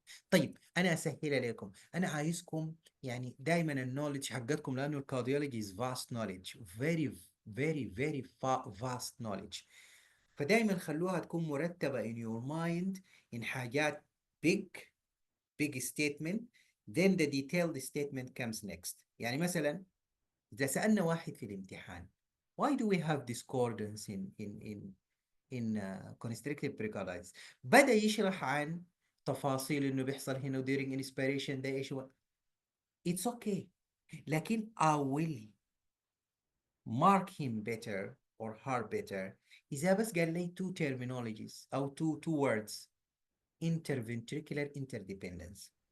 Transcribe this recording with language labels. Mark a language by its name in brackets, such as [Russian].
[Arabic] طيب انا اسهلها لكم، انا عايزكم يعني دايما النولج حقتكم، لانه الكارديولوجي [English] is vast knowledge، very vast knowledge، [Arabic] فدايما خلوها تكون مرتبة [English] in your mind in [Arabic] حاجات [English] big statement, then the detailed statement comes next. [Arabic] يعني مثلا إذا سألنا واحد في الامتحان [English] why do we have discordance in constrictive pericarditis، [Arabic] بدأ يشرح عن تفاصيل انه بيحصل هنا during inspiration ده ايش هو. [English] It's okay. لكن I will mark him better or her better [Arabic] إذا بس قال لي [English] two terminologies أو two words: interventricular interdependence.